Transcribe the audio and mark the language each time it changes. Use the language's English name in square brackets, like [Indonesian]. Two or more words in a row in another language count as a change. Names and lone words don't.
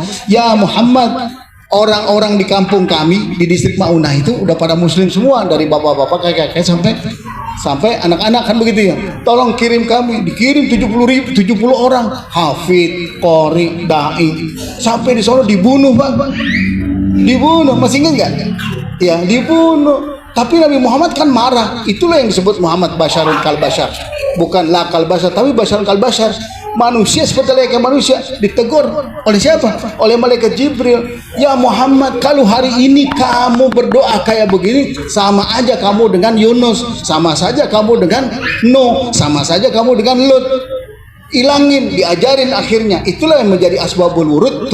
[Indonesian] Ya Muhammad, orang-orang di kampung kami di distrik Mauna itu udah pada muslim semua, dari bapak-bapak kakek-kakek sampai anak-anak kan begitu ya. Tolong kirim kami. Dikirim 70 orang hafid, qori, dai. Sampai di Solo dibunuh Pak. Dibunuh, masih ingat nggak? Ya dibunuh. Tapi Nabi Muhammad kan marah. Itulah yang disebut Muhammad [Arabic] Basyarun Kal Basyar. [Indonesian] Bukan [Arabic] la kal basyar, [Indonesian] tapi [Arabic] Basyarun Kal Basyar. [Indonesian] Manusia seperti layaknya manusia. Ditegur oleh siapa? Oleh malaikat Jibril. Ya Muhammad, kalau hari ini kamu berdoa kayak begini, sama aja kamu dengan Yunus, sama saja kamu dengan Nuh, sama saja kamu dengan Lut. Ilangin, diajarin akhirnya. Itulah yang menjadi [Arabic] asbabul wurud.